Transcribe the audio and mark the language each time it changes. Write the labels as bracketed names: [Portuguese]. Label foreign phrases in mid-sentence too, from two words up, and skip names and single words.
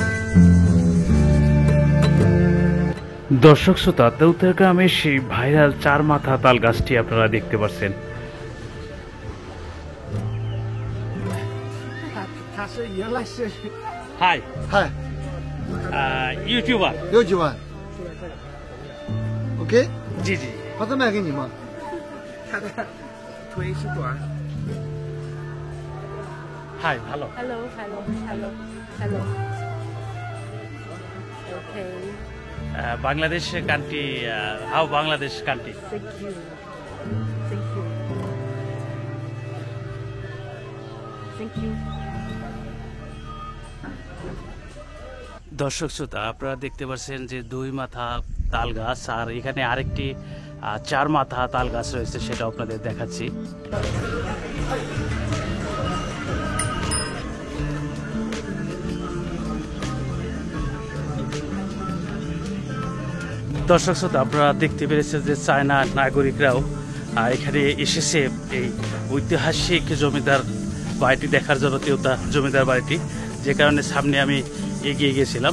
[Bangla] দর্শক শ্রোতা তেওতা গ্রামের সেই ভাইরাল ৪ মাথা তাল গাছটি আপনারা দেখতে পাচ্ছেন। হাই [English] Hi, [Bangla] ইউটিউবার। [Chinese] 6万。OK， [Bangla] জি জি [Chinese] 把这卖给你吗？他的腿是短。 [Bangla] হাই ভালো। [English] ，Hello Hello Hello Hello。Okay, Bangladesh country, how Bangladesh country. thank you. Thank you. Thank you. [Bangla] দর্শক শ্রোতা আপনারা দেখতে পাচ্ছেন যে 2 মাথা তাল গাছ, আর এখানে আরেকটি 4 মাথা তাল গাছ রয়েছে, সেটা আপনাদের দেখাচ্ছি। দর্শক শ্রোতা আপনারা দেখতে পেরেছেন যে চায়না নাগরিকরাও এখানে এসেছে এই ঐতিহাসিক জমিদার বাড়িটি দেখার জন্য, তেওতা জমিদার বাড়িটি, যে কারণে সামনে আমি এগিয়ে গিয়েছিলাম।